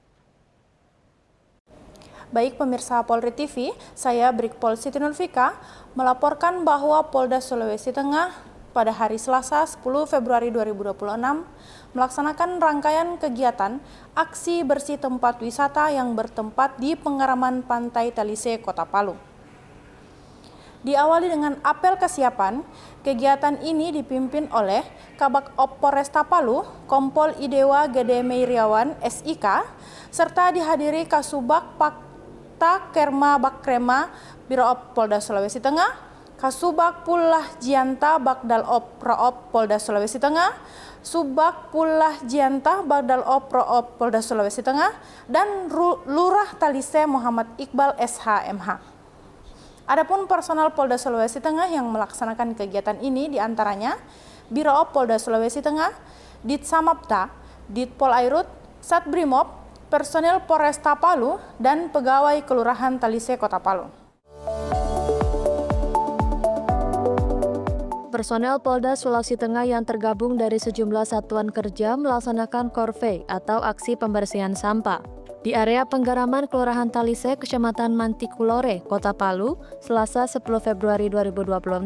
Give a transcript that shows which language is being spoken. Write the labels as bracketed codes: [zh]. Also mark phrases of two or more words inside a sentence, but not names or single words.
[id] Baik pemirsa Polri TV, saya Brigpol Siti Nurfika melaporkan bahwa Polda Sulawesi Tengah pada hari Selasa 10 Februari 2026 melaksanakan rangkaian kegiatan aksi bersih tempat wisata yang bertempat di Penggaraman Pantai Talise, Kota Palu. Diawali dengan apel kesiapan, kegiatan ini dipimpin oleh Kabak Op Polresta Palu, Kompol Idewa Gede Meiriawan, SIK, serta dihadiri Kasubag Pakta Kerma Bakrema, Biro Op Polda Sulawesi Tengah, Kasubag Pulah Jianta Bagdal Op Proop Polda Sulawesi Tengah, Subag Pulah Jianta Bagdal Op Proop Polda Sulawesi Tengah, dan Lurah Talise Muhammad Iqbal SHMH. Adapun personel Polda Sulawesi Tengah yang melaksanakan kegiatan ini diantaranya Biro Op Polda Sulawesi Tengah, Ditsamapta, Ditpol Airut, Satbrimob, personel Polresta Palu, dan pegawai Kelurahan Talise, Kota Palu. Personel Polda Sulawesi Tengah yang tergabung dari sejumlah satuan kerja melaksanakan korvei atau aksi pembersihan sampah di area Penggaraman Kelurahan Talise, Kecamatan Mantikulore, Kota Palu, Selasa 10 Februari 2026.